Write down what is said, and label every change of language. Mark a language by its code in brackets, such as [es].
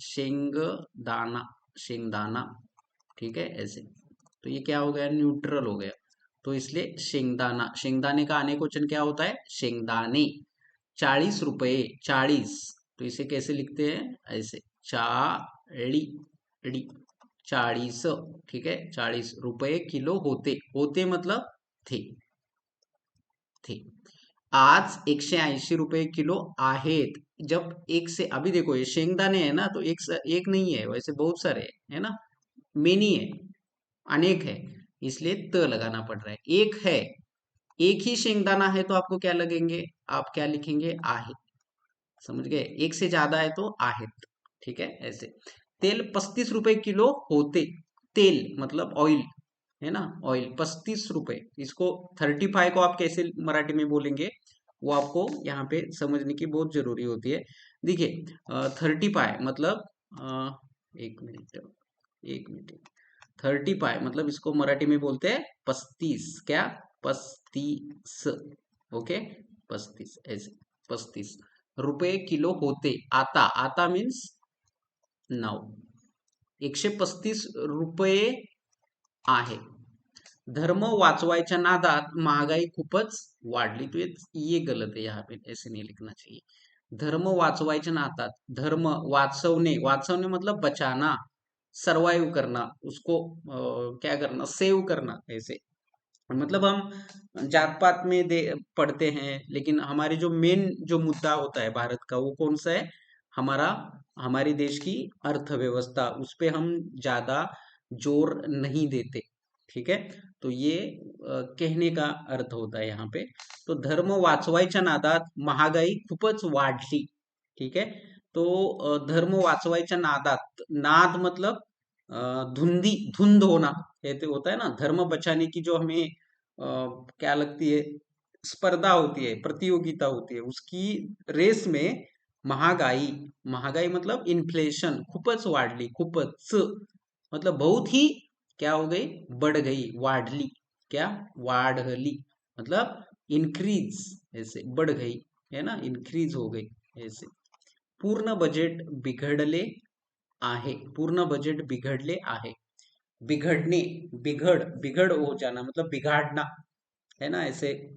[hi] शेंगदाना, शेंगदाना। ठीक है, ऐसे। तो ये क्या हो गया? न्यूट्रल हो गया। तो इसलिए शेंगदाना, शेंगदाने का अनेक वचन क्या होता है? शेंगदाने. 40 रुपये, 40, तो इसे कैसे लिखते हैं? ऐसे, चाळी, डी, 40. ठीक है, 40 रुपये किलो होते, होते मतलब थे, थे. [mr] आज 180 रुपये किलो आहेत. [hi] जब एक से, अभी देखो ये शेंगदाने है ना, तो एक नहीं है, वैसे बहुत सारे है ना, मेनी है, अनेक है, इसलिए त लगाना पड़ रहा है. एक है, एक ही शेंगदाना है, तो आपको क्या लगेंगे? आप क्या लिखेंगे? आहे. समझ गए? एक से ज्यादा है तो आहेत. ठीक है, ऐसे. [mr] तेल 35 रुपए किलो होते, [hi] तेल मतलब ऑयल, है ना, ऑयल 35 रुपए. इसको 35 को आप कैसे मराठी में बोलेंगे, वो आपको यहाँ पे समझने की बहुत जरूरी होती है. देखिए, 35 मतलब, एक मिनट, एक मिनट. 35 मतलब इसको मराठी में बोलते हैं 35. क्या? 35. ओके, 35, ऐसे. [mr] 35 रुपये किलो होते, आता, आता [en] Means now. [mr] 135 रुपये आहे. धर्म वाचवायच्या नादात महागाई खूपच वाढली. [hi] तो ये गलत है, यहाँ पे ऐसे नहीं लिखना चाहिए. [mr] धर्म वाचवायच्या नादात, धर्म वाचवणे, वाचवणे [hi] मतलब बचाना, सरवाइव करना, उसको क्या करना? सेव करना, ऐसे. मतलब हम जात पात में दे पढ़ते हैं, लेकिन हमारी जो मेन जो मुद्दा होता है भारत का, वो कौन सा है? हमारा, हमारी देश की अर्थव्यवस्था, उस पे हम ज्यादा जोर नहीं देते. ठीक है, तो ये कहने का अर्थ होता है यहाँ पे. [mr] तो धर्म वाचवायच्या नादात महागाई खूपच वाढली. [hi] ठीक है, तो [mr] धर्म वाचवायच्या नादात, [hi] नाद मतलब धुंधी, धुंध होना, कहते होता है ना, धर्म बचाने की जो हमें क्या लगती है, स्पर्धा होती है, प्रतियोगिता होती है, उसकी रेस में महागाई, महागाई मतलब इन्फ्लेशन, [mr] खूपच वाढली, [hi] खूपच मतलब बहुत ही, क्या हो गई? बढ़ गई, वाढली. क्या? वाढली मतलब इंक्रीज, ऐसे, बढ़ गई, है ना, इंक्रीज हो गई, ऐसे. [mr] पूर्ण बजेट बिघडले आहे, पूर्ण बजेट बिघडले आहे. [hi] बिगड़ने, बिगड़ हो जाना मतलब बिगाड़ना, है ना, ऐसे.